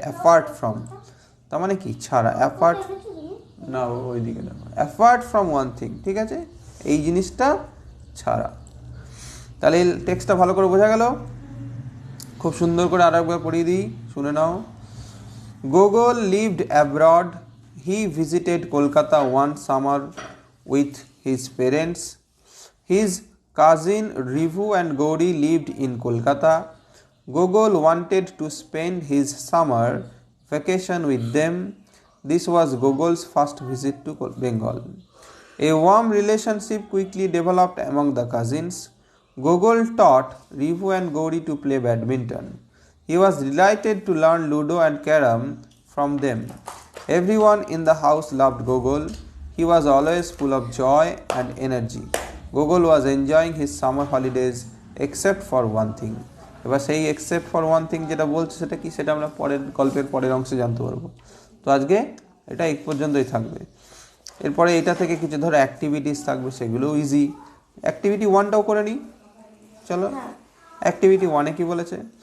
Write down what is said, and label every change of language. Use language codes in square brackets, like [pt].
[bn] Apart from, তার মানে কি? ছাড়া। অ্যাপার্ট না, ওইদিকে দেখো, [en] apart from one thing, [bn] ঠিক আছে, এই জিনিসটা ছাড়া। তাহলে এই টেক্সটটা ভালো করে বোঝা গেল? খুব সুন্দর করে আর একবার পড়িয়ে দিই, শুনে নাও। [en] Gogol lived abroad. He visited Kolkata one summer with his parents. His cousin Rivu and Gauri lived in Kolkata. Gogol wanted to spend his summer vacation with them. This was Gogol's first visit to Bengal. A warm relationship quickly developed among the cousins. Gogol taught Rivu and Gauri to play badminton. He was delighted to learn Ludo and Carom from them. Everyone in the house loved Gogol. He was always full of joy and energy. Gogol was enjoying his summer holidays except for one thing. [bn] এবার সেই [en] except for one thing [bn] যেটা বলছে সেটা কি, সেটা আমরা পরের গল্পের পরের অংশে জানতে পারবো। তো আজকে এটা এই পর্যন্তই থাকবে। এরপরে এটা থেকে কিছু ধরো অ্যাক্টিভিটিস থাকবে, সেগুলোও ইজি। অ্যাক্টিভিটি 1টাও করে নিই, চলো। অ্যাক্টিভিটি 1-এ কি বলেছে?